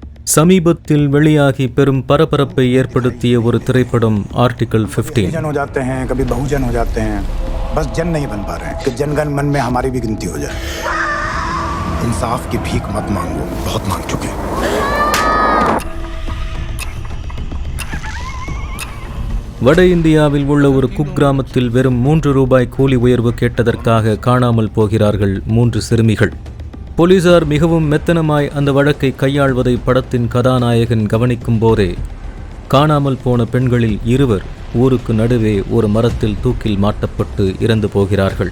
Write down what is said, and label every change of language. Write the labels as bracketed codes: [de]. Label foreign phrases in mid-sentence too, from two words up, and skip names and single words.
[ta] சமீபத்தில் வெளியாகி பெரும் பரபரப்பை ஏற்படுத்திய ஒரு திரைப்படம் ஆர்டிகல் 15. [hi] हो जाते हैं, कभी बहुजन हो जाते हैं, बस जन नहीं बन पा रहे हैं कि जनगण मन में हमारी भी गिनती हो जाए. इंसाफ की भीख मत मांगो, बहुत मांग चुके. [ta] வட இந்தியாவில் உள்ள ஒரு குக்கிராமத்தில் வெறும் 3 ரூபாய் கூலி உயர்வு கேட்டதற்காக காணாமல் போகிறார்கள் 3 சிறுமிகள். போலீசார் மிகவும் மெத்தனமாய் அந்த வழக்கை கையாள்வதை படத்தின் கதாநாயகன் கவனிக்கும் போதே காணாமல் போன பெண்களில் 2 ஊருக்கு நடுவே ஒரு மரத்தில் தூக்கில் மாட்டப்பட்டு இறந்து போகிறார்கள்.